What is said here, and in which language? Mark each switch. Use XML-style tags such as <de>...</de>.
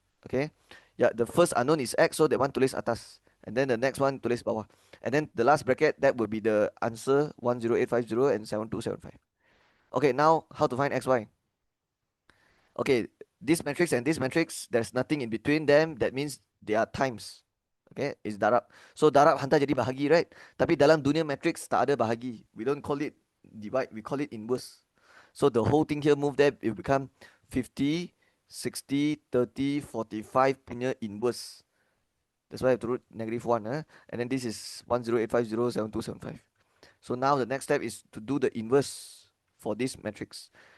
<en>Okay, yeah, the first unknown is x, so that one</en> <ms>tulis atas.</ms> <en>And then the next one</en> <ms>tulis bawah.</ms> <en>And then the last bracket, that will be the answer 10850 and 7275. Okay, now how to find xy? Okay, this matrix and this matrix, there's nothing in between them. That means they are times.</en> <ms>Okay, it's darab. So darab hantar jadi bahagi, right? Tapi dalam dunia matrix tak ada bahagi.</ms> <en>We don't call it divide, we call it inverse. So the whole thing here move there, it will become 50, 60, 30, 45 punya inverse. That's why I have to root -1. And then this is 108507275. So now the next step is to do the inverse for this matrix.</en>